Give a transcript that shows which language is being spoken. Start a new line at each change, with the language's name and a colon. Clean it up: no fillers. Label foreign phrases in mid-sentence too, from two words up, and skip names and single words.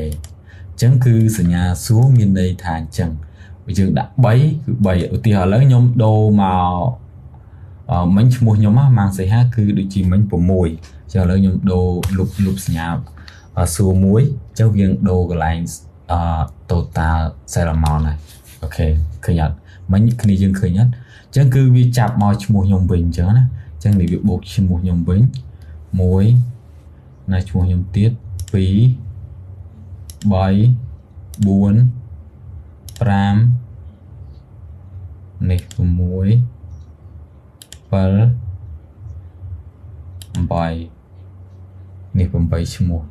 Khmer: ចឹងគឺសញ្ញាសួរមានន័យថាអញ្ចឹងយើងដាក់3គឺ3ឧទាហរណ៍ឥឡូវខ្ញុំដូរមកមិញឈ្មោះខ្ញុំម៉ាងសីហាគឺដូចជាមិញ6ចឹងឥឡូវខ្ញុំដូរលុបសញ្ញាសួរមួយចឹងវាដូរកន្លែង
English: total cell amount
Khmer: ហើយអូខេឃើញអត់មិញគ្នាយើងឃើញអត់ចឹងគឺវាចាប់មកឈ្មោះខ្ញុំវិញចឹងណាចឹងនេះវាបូកឈ្មោះខ្ញុំវិញ 1នៅឈ្មោះខ្ញុំទៀត2 3 4 5នេះ6 7 8នេះ8ឈ្មោះ